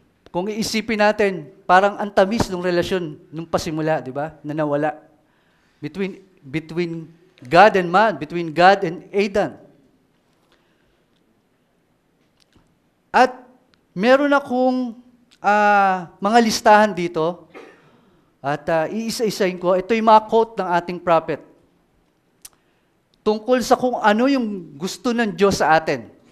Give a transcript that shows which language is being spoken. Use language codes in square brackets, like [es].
[tl] Kung iisipin natin, parang ang tamis ng relasyon nung pasimula, di ba? Na nawala. [en] Between God and man, between God and Adam. [tl] At meron akong mga listahan dito. At iisa-isahin ko. Ito yung mga quote ng ating prophet. Tungkol sa kung ano yung gusto ng Diyos sa atin.